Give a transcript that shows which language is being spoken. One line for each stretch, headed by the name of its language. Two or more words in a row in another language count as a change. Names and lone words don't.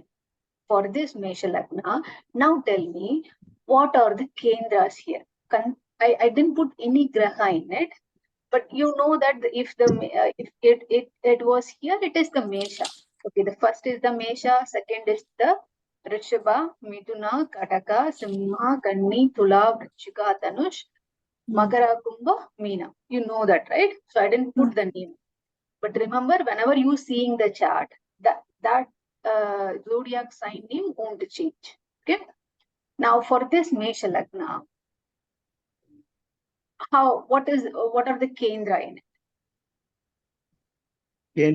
English: For this Mesha Lagna, now tell me what are the Kendras here? I didn't put any Graha in it, but you know that if it was here, it is the Mesha. Okay, the first is the Mesha, second is the Rishabha, Mithuna, Kataka, Simha, Kanni, Tula, Vrishika, Tanush, Makara, Kumbha, Meena. You know that, right? So I didn't put the name. But remember, whenever you seeing the chart, that zodiac sign name won't change. Okay. Now for this Mesha Lagna, what are the Kendra in it?